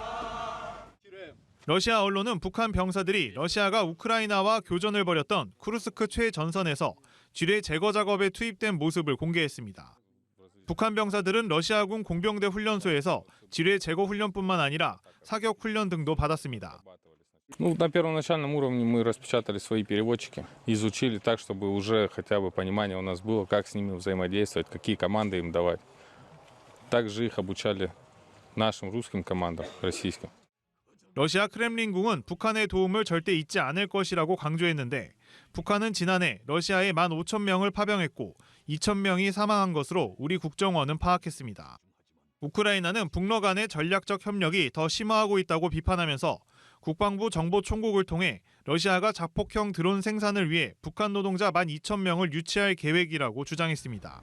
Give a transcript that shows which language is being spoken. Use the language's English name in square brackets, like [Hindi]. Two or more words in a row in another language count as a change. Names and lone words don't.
[Korean] 러시아 언론은 북한 병사들이 러시아가 우크라이나와 교전을 벌였던 쿠르스크 최전선에서 지뢰 제거 작업에 투입된 모습을 공개했습니다. 북한 병사들은 러시아군 공병대 훈련소에서 지뢰 제거 훈련뿐만 아니라 사격 훈련 등도 받았습니다. [Russian] На первоначальном уровне мы распечатали свои переводчики, изучили так, чтобы уже хотя бы понимание у нас было, как с ними взаимодействовать, какие команды им давать. Также их обучали нашим русским командам, российским. [Korean] 러시아 크렘린궁은 북한의 도움을 절대 잊지 않을 것이라고 강조했는데 북한은 지난해 러시아에 15,000명을 파병했고 2,000명이 사망한 것으로 우리 국정원은 파악했습니다. 우크라이나는 북러 간의 전략적 협력이 더 심화하고 있다고 비판하면서 국방부 정보총국을 통해 러시아가 자폭형 드론 생산을 위해 북한 노동자 12,000명을 유치할 계획이라고 주장했습니다.